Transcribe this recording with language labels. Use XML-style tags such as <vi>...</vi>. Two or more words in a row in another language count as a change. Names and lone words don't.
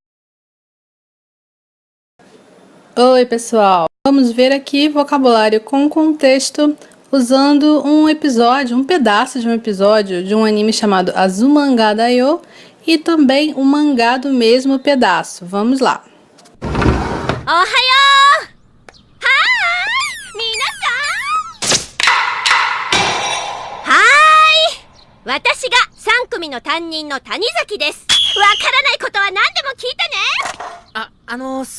<pt>Oi, pessoal! Vamos ver aqui vocabulário com contexto usando um pedaço de um episódio de um anime chamado Azumanga Daioh e também um mangá do mesmo pedaço. Vamos lá! Ohayou! Hi!</pt> <ja>私が3組の担任の谷崎です。わからないことは何でも聞いてね。</ja>